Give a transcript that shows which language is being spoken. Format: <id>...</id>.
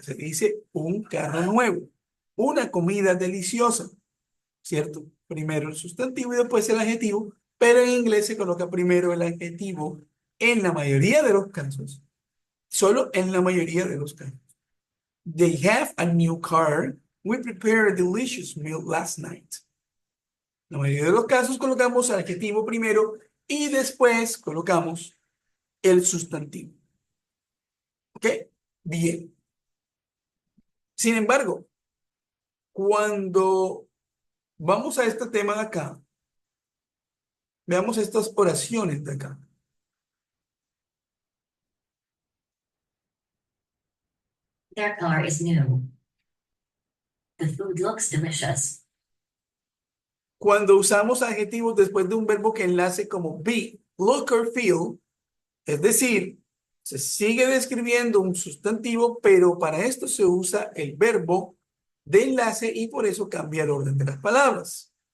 <es>Se dice un carro nuevo, una comida deliciosa, ¿cierto? Primero el sustantivo y después el adjetivo, pero en inglés se coloca primero el adjetivo en la mayoría de los casos, solo en la mayoría de los casos.</es> <en>They have a new car. We prepared a delicious meal last night.</en> <es>En la mayoría de los casos colocamos el adjetivo primero y después colocamos el sustantivo. ¿Ok? Bien. Sin embargo, cuando vamos a este tema de acá, veamos estas oraciones de acá.</es> <en>Their car is new. The food looks delicious.</en> <es>Cuando usamos adjetivos después de un verbo que enlace como</es> <en>be, look or feel,</en> <es>es decir, se sigue describiendo un sustantivo, pero para esto se usa el verbo de enlace y por eso cambia el orden de las palabras.</es>